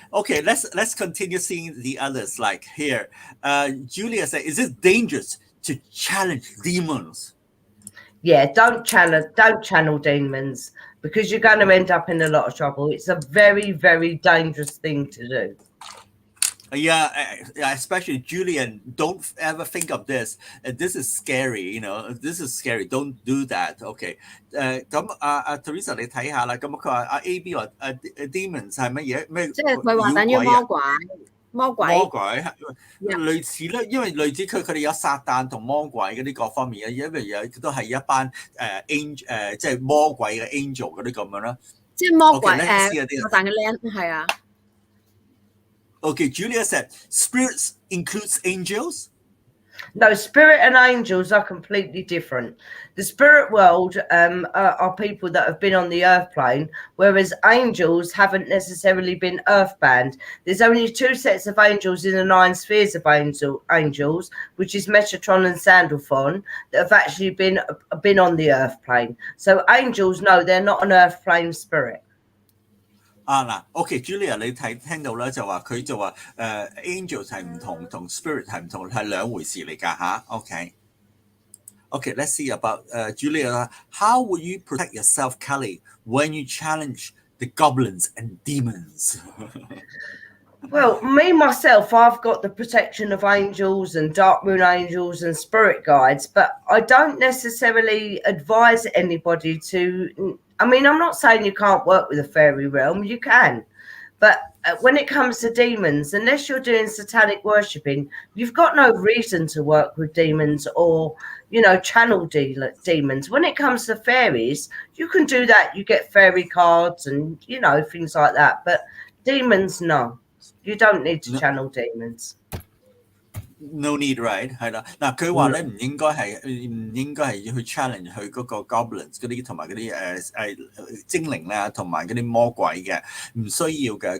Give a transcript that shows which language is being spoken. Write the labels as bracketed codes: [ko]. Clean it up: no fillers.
[en] Okay, let's continue seeing the others. Like here, Julia said, "Is it dangerous to challenge demons?" Yeah, don't channel demons, because you're going to end up in a lot of trouble. It's a very, very dangerous thing to do. Yeah, especially Julian, don't ever think of this. This is scary, you know. This is scary. Don't do that. Okay. [yue] 咁Teresa 你睇下啦。咁佢話AB 話demons 係乜嘢？咩？即係佢話等於魔鬼。魔鬼類似咧，因為類似佢哋有撒旦同魔鬼嗰啲各方面嘅，因為都係一班angel 即係魔鬼嘅 angel 嗰啲咁樣啦。即係魔鬼撒旦嘅靚係啊。 [en] Okay, Julia said, spirits includes angels? No, spirit and angels are completely different. The spirit world are people that have been on the earth plane, whereas angels haven't necessarily been earthbound. There's only two sets of angels in the 9 spheres of angels, which is Metatron and Sandalphon, that have actually been on the earth plane. So angels, no, they're not an earth plane spirit. [yue] 嗱 ，OK Julia 你聽到咧就話佢就話angels 係唔同，同 spirit 係唔同，係兩回事嚟㗎嚇。 [en] OK，let's see about Julia. How will you protect yourself, Kelly, when you challenge the goblins and demons? Well, me myself, I've got the protection of angels and dark moon angels and spirit guides, but I don't necessarily advise anybody to. I mean, I'm not saying you can't work with the fairy realm, you can. But when it comes to demons, unless you're doing satanic worshipping, you've got no reason to work with demons or, you know, channel demons. When it comes to fairies, you can do that. You get fairy cards and, you know, things like that. But demons, no. You don't need to channel demons. No need, right？ [yue] 係啦，嗱佢話咧唔應該係要去 challenge 佢嗰個 goblins 嗰啲同埋嗰啲精靈啦，同埋嗰啲魔鬼嘅，唔需要嘅。